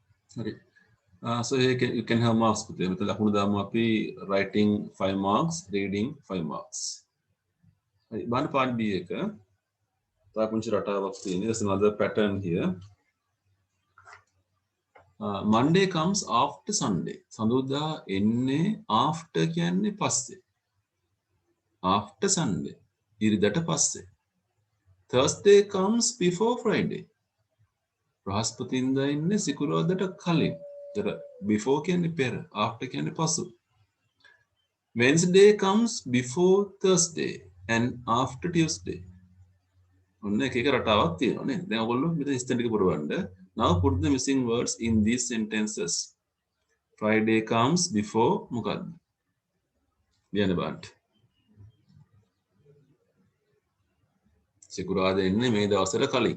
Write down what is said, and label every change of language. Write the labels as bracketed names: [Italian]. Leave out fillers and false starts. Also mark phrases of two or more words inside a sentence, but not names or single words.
[Sinhala] හරි. [English] So you can have marks පුතේ. [Sinhala] මෙතන ලකුණු දාමු අපි [English] writing 5 marks, reading 5 marks. [Sinhala] හරි. බලන්න part B එක. තව පුංචි රටාවක් තියෙනවා. [English] There's another pattern here. Monday comes after Sunday. [Sinhala] සඳුදා එන්නේ after කියන්නේ පස්සේ. [English] After Sunday. [Sinhala] ඉරිදට පස්සේ. [English] Thursday comes before Friday. [Sinhala] බ්‍රහස්පතින්දා එන්නේ සිකුරාදාට කලින්. ඒතර before කියන්නේ පෙර, after කියන්නේ පසු. [English] Wednesday comes before Thursday and after Tuesday. [Sinhala] ඔන්න එක එක රටාවක් තියෙනවා නේද? දැන් ඔයගොල්ලෝ මෙතන ඉස්තර ටික පුරවන්න. [English] Now put the missing words in these sentences. Friday comes before [Sinhala] මොකද්ද? ලියන්න බලන්න. සිකුරාදා එන්නේ මේ දවසට කලින්.